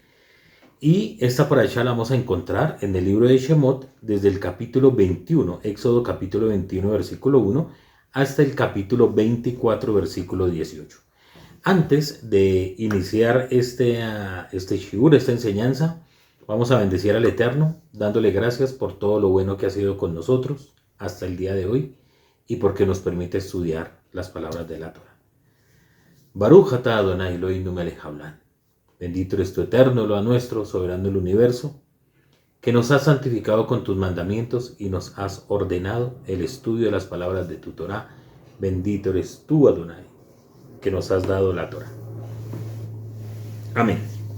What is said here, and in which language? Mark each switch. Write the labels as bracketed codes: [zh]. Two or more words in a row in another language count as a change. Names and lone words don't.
[es] Y esta parashá la vamos a encontrar en el libro de Shemot desde el capítulo 21, Éxodo capítulo 21, versículo 1, hasta el capítulo 24, versículo 18. Antes de iniciar este shiur, esta enseñanza, vamos a bendecir al Eterno, dándole gracias por todo lo bueno que ha sido con nosotros hasta el día de hoy y porque nos permite estudiar las palabras de la Torah. [he] ברוך אתה אדני אלהינו מלך העולם. [es] Bendito eres tu Eterno, lo nuestro, soberano del universo, que nos has santificado con tus mandamientos y nos has ordenado el estudio de las palabras de tu Torah. Bendito eres tú, Adonai, que nos has dado la Torah. Amén.